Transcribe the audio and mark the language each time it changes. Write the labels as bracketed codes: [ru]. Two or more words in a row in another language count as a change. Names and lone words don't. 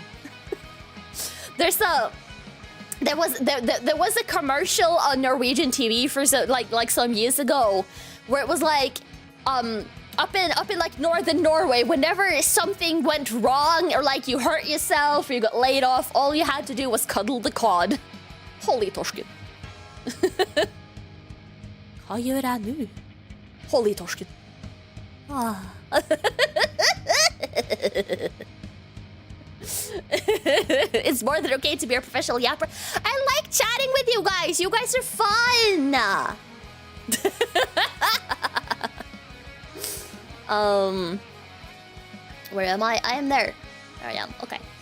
[en] There was a commercial on Norwegian TV for like some years ago where it was like up in like northern Norway, whenever something went wrong or like you hurt yourself or you got laid off, all you had to do was cuddle the cod. [no] Holly Torsken. Hva gjør jeg nå? Holly Torsken. Ah. [en] It's more than okay to be a professional yapper. I like chatting with you guys. You guys are fun. Where am I? I am there. There I am. Okay.